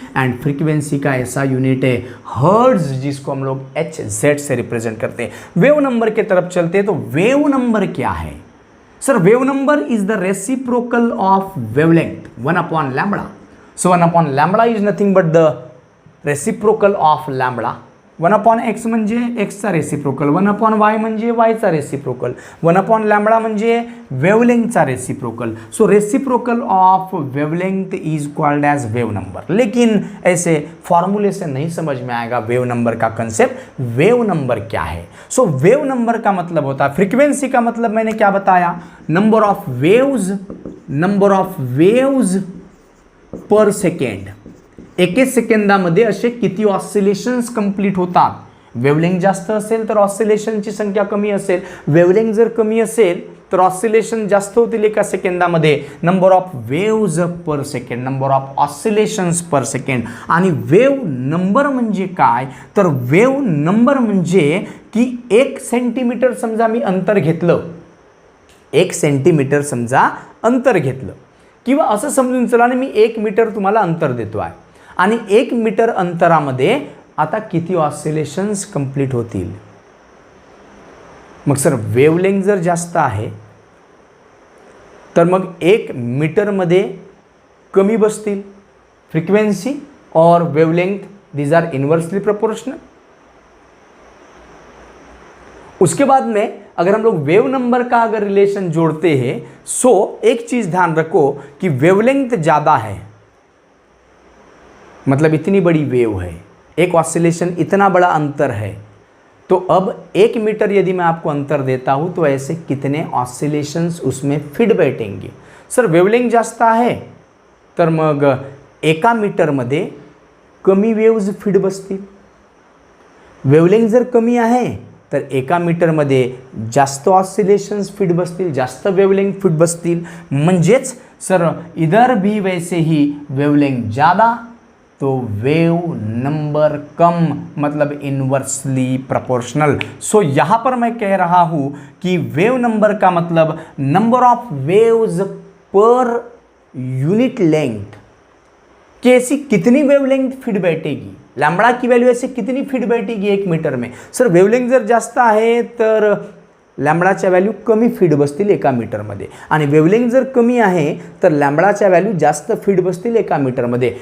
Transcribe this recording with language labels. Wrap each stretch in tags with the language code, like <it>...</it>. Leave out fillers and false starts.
<hi>And frequency का ऐसा unit है हर्ट्ज, जिसको हम लोग HZ से रिप्रेजेंट करते हैं। वेव नंबर की तरफ चलते हैं, तो वेव नंबर क्या है sir?</hi> <en>Wave number is the reciprocal of wavelength 1 lambda. So 1 lambda is nothing but the reciprocal of lambda.</en> <mr>1/x म्हणजे एक्सचा रेसिप्रोकल, 1/y म्हणजे वायचा रेसिप्रोकल, 1/λ म्हणजे वेवलेंथचा reciprocal.</mr> <en>So reciprocal of wavelength is called as wave number.</en> <hi>लेकिन ऐसे फॉर्मूले से नहीं समझ में आएगा वेव नंबर का कंसेप्ट. वेव नंबर क्या है? सो वेव नंबर का मतलब होता है, फ्रीक्वेंसी का मतलब मैंने क्या बताया,</hi> <en>Number of waves per second.</en> <mr>एके सेकंदामध्ये असे किती ऑसिलेशन्स कंप्लीट होतात. वेवलेंथ जास्त असेल तर ऑसिलेशनची संख्या कमी असेल, वेवलेंथ जर कमी असेल तर ऑसिलेशन जास्त होतील एका सेकंदामध्ये.</mr> <en>Number of waves per second, number of oscillations per second.</en> <mr>आणि वेव नंबर म्हणजे काय, तर वेव नंबर म्हणजे की 1 सेंटीमीटर समजा मी अंतर घेतलं, 1 सेंटीमीटर समजा अंतर घेतलं, किंवा असं समजून चला ना मी 1 मीटर तुम्हाला अंतर देतो आहे, आणि 1 मीटर अंतरामध्ये आता किती ऑसिलेशन्स कंप्लीट होतील. मग सर वेवलेंथ जर जास्त आहे तर मग 1 मीटरमध्ये कमी बसतील फ्रीक्वेंसी और wavelength,</mr> <en>These are inversely proportional.</en> <hi>उसके बाद में अगर हम लोग वेव नंबर का अगर रिलेशन जोड़ते हैं, सो एक चीज ध्यान रखो कि वेवलेंथ ज़्यादा है, मतलब इतनी बड़ी वेव है, एक ऑसिलेशन इतना बड़ा अंतर है, तो अब 1 मीटर यदि मैं आपको अंतर देता हूं तो ऐसे कितने ऑसिलेशन्स उसमें फिट बैठेंगे.</hi> <mr>सर वेवलेंथ जास्त आहे तर मग 1 मीटरमध्ये कमी वेव्ज फिट बसतील. वेवलेंथ जर कमी आहे तर 1 मीटरमध्ये जास्त ऑसिलेशन्स फिट बसतील, जास्त वेवलेंथ फिट बसतील. म्हणजेच</mr> <hi>सर इधर भी वैसे ही वेवलेंथ ज़्यादा तो वेव नंबर कम, मतलब इन्वर्सली प्रोपोर्शनल. सो यहाँ पर मैं कह रहा हूँ कि वेव नंबर का मतलब</hi> <en>number of waves per unit length,</en> <hi>कि ऐसी कितनी वेवलेंथ फिट बैठेगी, लैम्बडा की वैल्यू ऐसे कितनी फिट बैठेगी 1 मीटर में.</hi> <mr>सर वेवलेंथ जर जास्त आहे तर लॅम्बडाच्या व्हॅल्यू कमी फीड बसतील 1 मीटरमध्ये, आणि वेवलेंथ जर कमी आहे तर लॅम्बडाच्या व्हॅल्यू जास्त फीड बसतील 1 मीटरमध्ये.</mr>